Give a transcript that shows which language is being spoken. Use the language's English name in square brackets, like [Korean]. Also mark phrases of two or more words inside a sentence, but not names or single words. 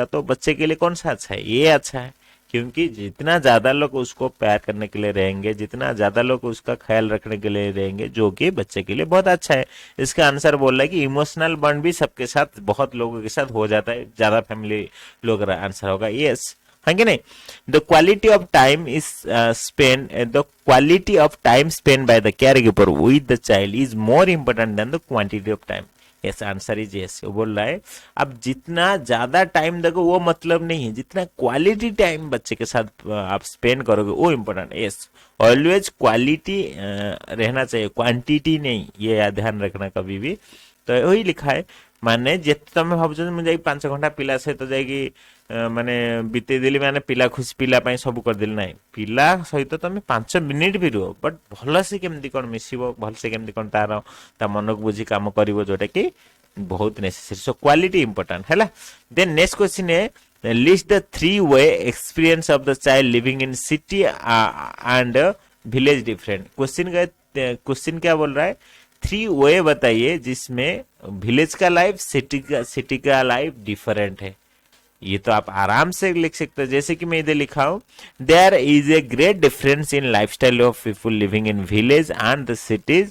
[Hindi] तो बच्चे के लिए कौन सा अच्छा है? ये अच्छा है, क्योंकि जितना ज्यादा लोग उसको प्यार करने के लिए रहेंगे, जितना ज्यादा लोग उसका ख्याल रखने के लिए रहेंगे, जो कि बच्चे के लिए बहुत अच्छा है। इसका आंसर बोल रहा है कि [English] emotional bond [Hindi] भी सबके साथ, बहुत लोगों के साथ हो जाता है, ज्यादा फैमिली लोग, आंसर होगा यस, हाँ कि नहीं? [English] The quality of time is spend the quality of time spend by the care giver with the child is more important than the quantity of time. Yes, answer is yes. [Hindi] वो बोल रहा है अब जितना ज्यादा टाइम दोगे वो मतलब नहीं है, जितना [English] quality time [Hindi] बच्चे के साथ आप स्पेंड करोगे वो इम्पोर्टेंट। यस, ऑलवेज क्वालिटी रहना चाहिए, क्वांटिटी नहीं, ये ध्यान रखना कभी भी। तो वही लिखा है, [Odia] ମାନେ ଯେତେ ତମେ ଭାବୁଛ ମୁଁ ଯାଇକି 5 ଘଣ୍ଟା ପିଲା ସହିତ ଯାଇକି ମାନେ ବିତେଇ ଦେଲି, ମାନେ ପିଲା ଖୁସି, ପିଲା ପାଇଁ ସବୁ କରିଦେଲି, ନାହିଁ, ପିଲା ସହିତ ତମେ 5 ମିନିଟ୍ ବି ରୁହ, ବଟ୍ ଭଲସେ କେମିତି କ'ଣ ମିଶିବ, ଭଲସେ କେମିତି କ'ଣ ତା ମନକୁ ବୁଝି କାମ କରିବ, ଯୋଉଟା କି ବହୁତ ନେସେସରି। [English] so quality important [Odia] ହେଲା। [English] then next question है, list the 3 way experience of the child living in city and village different। [Hindi] क्वेश्चन क्या बोल रहा है? 3 वे बताइए जिसमें विलेज का लाइफ, सिटी का लाइफ डिफरेंट है। ये तो आप आराम से लिख सकते हो, जैसे कि मैं इधर लिखा हूं, [English] There is a great difference in lifestyle of people living in village and the cities.